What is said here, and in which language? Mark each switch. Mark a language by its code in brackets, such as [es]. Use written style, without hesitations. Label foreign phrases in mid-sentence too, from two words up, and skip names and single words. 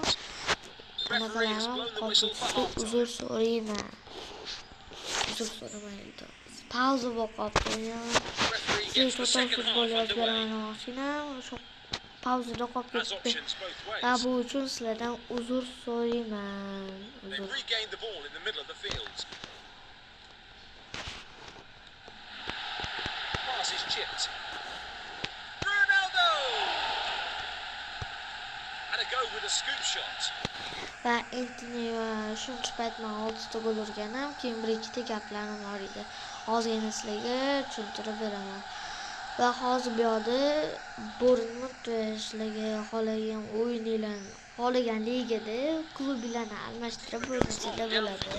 [uz] Anaqalarim qoldi. Uzr so'rayman. Uzr so'ramaydi. Pauza bo'lib qoldi. Total Football yozib beraman mashinam. O'sha pauzada qolib ketdi. Va bu uchun sizlardan uzr so'rayman. Uzr. [en] Is chipped. Ronaldo! Had a go with a scoop shot. [uz] Va Antony shuncha payt men 6 ta gol urganim, keyin bir-ikkita gaplarim bor edi. Hozirgina sizlarga tushuntirib beraman. Va hozir bu yerda Bournemouth sizlarga xohlagan o'yinlarni, xohlagan ligada klublarni almashtirib o'ynasanglar bo'ladi.